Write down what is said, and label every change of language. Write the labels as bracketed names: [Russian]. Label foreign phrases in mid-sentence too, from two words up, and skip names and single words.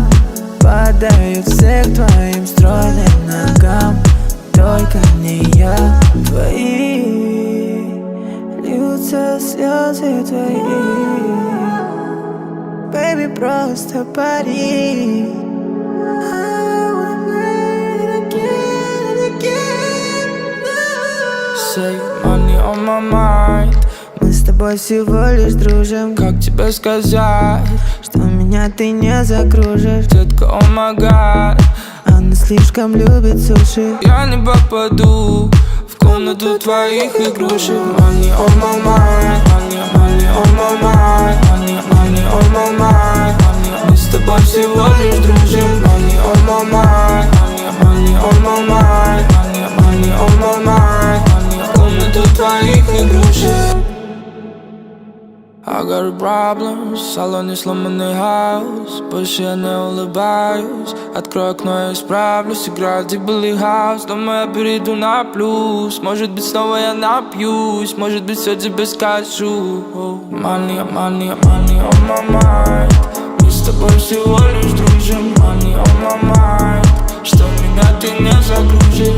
[Russian] Падаю все к твоим стройным ногам. Только не я. Твои льются слезы твои. Baby, просто пари. [English] Say money on my mind. [Russian] Мы с тобой всего лишь дружим. Как тебе сказать, что меня ты не закружишь, детка, [English] oh my god. [Russian] Она слишком любит суши. Я не попаду в комнату твоих игрушек. [English] Money on my mind, money on my mind, money on my mind, [Russian] мы с тобой всего лишь дружим. [English] Money on my mind, money on my mind, money on my mind, [Russian] в комнату твоих игрушек. [English] I got problems, [Russian] в салоне сломанный хаус, больше я не улыбаюсь. Открою окно, я исправлюсь, играю Deep Billy House. Думаю, я перейду на плюс. Может быть, снова я напьюсь, может быть, все тебе скажу. [English] Money on my mind, [Russian] мы с тобой всего лишь дружим. [English] Money on my mind, [Russian] что меня ты не загрузишь.